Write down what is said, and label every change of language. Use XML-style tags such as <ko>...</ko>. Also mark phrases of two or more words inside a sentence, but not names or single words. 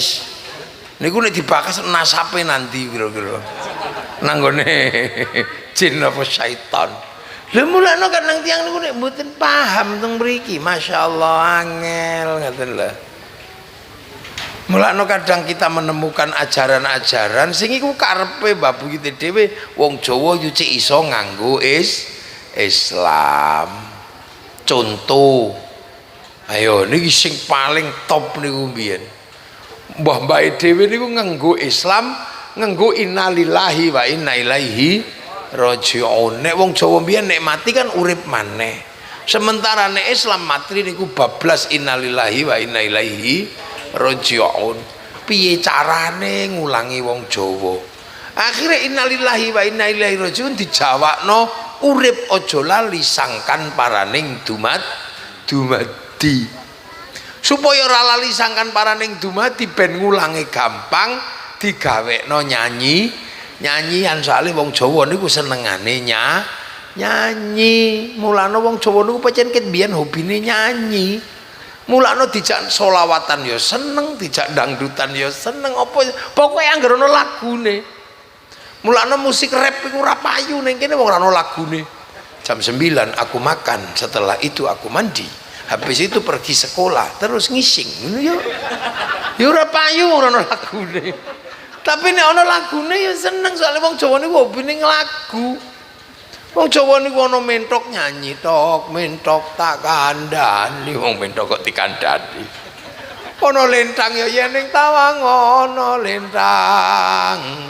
<jv>Niku nek dibakas nasape nanti kira-kira. nanggone jin apa syaitan. Lha mulane kadang tiyang niku nek mboten paham teng mriki, masyaallah angel ngoten lho. Mulane kadang kita menemukan ajaran-ajaran sing iku karepe babu kita dhewe wong Jawa yo cek iso nganggo Islam. Contoh, ayo niki sing paling top niku mbiyen. Mbah-mbah dhewe niku nganggo Islam, nganggo</jv> <ar>إنا لله وإنا إليه راجعون.</ar> <jv>Nek wong Jawa mbiyen nek mati kan urip maneh. Sementara nek Islam mati niku bablas</jv> <ar>إنا لله وإنا إليه راجعون.</ar> <jv>Piye carane ngulangi wong Jawa? Akhire</jv> <ar>إنا لله وإنا إليه راجعون</ar> <jv>dijawabno urip aja lali sangkan paraning dumadi. Supaya ora lali sangkan paraning dumadi ben ngulangi gampang digawekno nyanyian soalnya wong Jawa niku senengane nyanyi. Mulane wong Jawa niku pancen ket biyen hobine nyanyi. Mulane dijak solawatan ya seneng, dijak dangdutan ya seneng, apa pokoke anggere ana lagune. Mulane musik rap iku ora payu ning kene wong ora ana lagune.</jv> <id>Jam 9 aku makan, setelah itu aku mandi. Habis itu pergi sekolah, terus ngising.</id> <jv>Ngono ya. Ya ora payu ora ana lagune. Tapi nek ana lagune ya seneng soalnya wong Jawa niku hobine lagu. Wong Jawa niku ana mentok nyanyi tok, mentok tak kandhani, wong mentok kok dikandhani. Ana lentang ya yen ning tawang ana lentang.</jv>